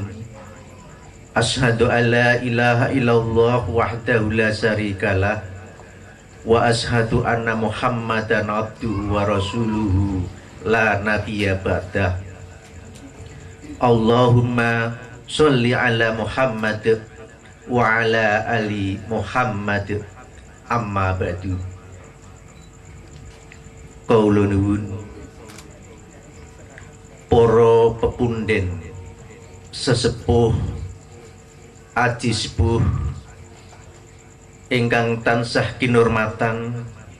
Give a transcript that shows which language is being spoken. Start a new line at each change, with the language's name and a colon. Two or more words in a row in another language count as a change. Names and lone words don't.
Arabic: أشهد أن لا إله إلا الله وحده لا شريك له وأشهد أن محمدا عبده ورسوله لا نبي بعده. اللهم صل على محمد وعلى آل محمد أما بعد.
Javanese: Kaula nuwun para pepunden sesepuh aji sepuh ingkang tansah kinurmatan,